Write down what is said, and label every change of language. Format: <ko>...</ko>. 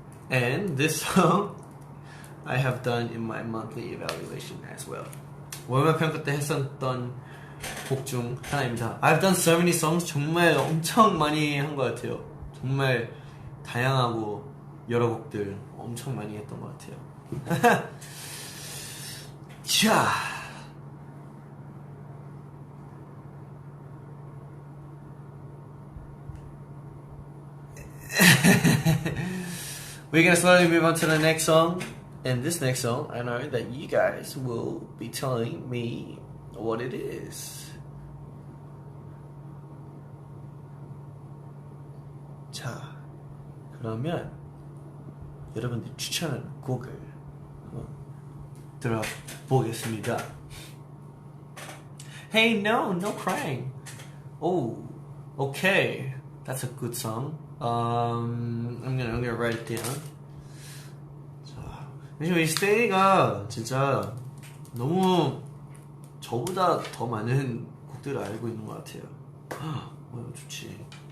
<en>And this song I have done in my monthly evaluation as well.</en> <ko>월말 평가 때 했었던 곡 중 하나입니다.</ko> <en>I've done so many songs.</en> <ko>정말 엄청 많이 한 것 같아요. 정말 다양하고 여러 곡들 엄청 많이 했던 것 같아요.</ko> <en>자, we're gonna slowly move on to the next song. And this next song, I know that you guys will be telling me what it is.</en> <ko>자, 그러면 여러분들 추천하는 곡을 한번 들어보겠습니다.</ko> <en>Hey, no crying. Oh, okay, that's a good song. I'm gonna write it down.</en> <ko>왜냐면 이 스테이가 진짜 너무 저보다 더 많은 곡들을 알고 있는 것 같아요. 이거 좋지.</ko>